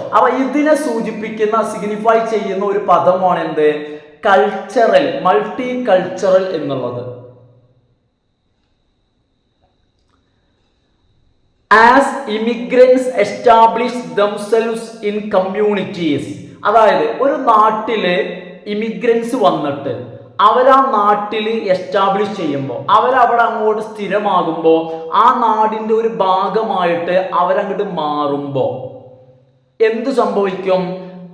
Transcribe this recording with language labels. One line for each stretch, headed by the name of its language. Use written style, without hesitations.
Malayalam: അപ്പൊ ഇതിനെ സൂചിപ്പിക്കുന്ന, സിഗ്നിഫൈ ചെയ്യുന്ന ഒരു പദമാണ് എന്ത്? കൾച്ചറൽ, മൾട്ടി കൾച്ചറൽ എന്നുള്ളത്.
English: As immigrants establish themselves in communities.
Malayalam: അതായത് ഒരു നാട്ടില് ഇമിഗ്രൻസ് വന്നിട്ട് അവരാ നാട്ടിൽ എസ്റ്റാബ്ലിഷ് ചെയ്യുമ്പോൾ, അവരവിടെ അങ്ങോട്ട് സ്ഥിരമാകുമ്പോൾ, ആ നാടിന്റെ ഒരു ഭാഗമായിട്ട് അവരങ്ങോട്ട് മാറുമ്പോൾ എന്തു സംഭവിക്കും?